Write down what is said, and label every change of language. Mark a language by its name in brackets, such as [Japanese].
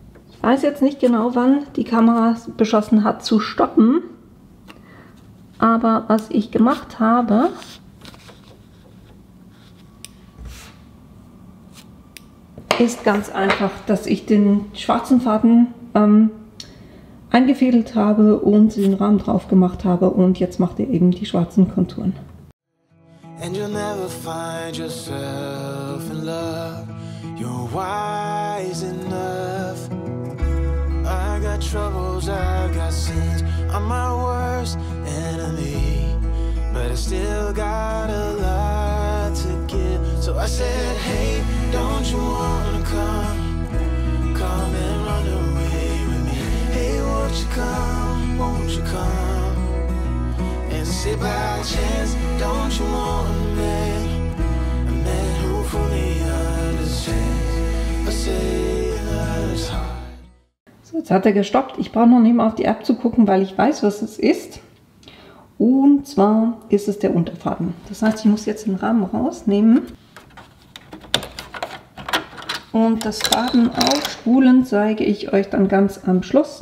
[German] Ich weiß jetzt nicht genau, wann die Kamera beschlossen hat zu stoppen, aber was ich gemacht habe, ist ganz einfach, dass ich den schwarzen Faden eingefädelt habe und den Rahmen drauf gemacht habe und jetzt macht er eben die schwarzen Konturen. [English] And you'll never find yourself in love. You're wise enough. I got troubles, I got sins. I'm my worst enemy, but I still got a lot to give. So I said, hey, don't you wanna come and run away with me? Hey, won't you come and say by chance, don't you want a man who fully understands? I say that it's hard. [German] So, jetzt hat er gestoppt. Ich brauche noch nicht mal auf die App zu gucken, weil ich weiß, was es ist. Und zwar ist es der Unterfaden. Das heißt, ich muss jetzt den Rahmen rausnehmen. Und das Faden aufspulen zeige ich euch dann ganz am Schluss.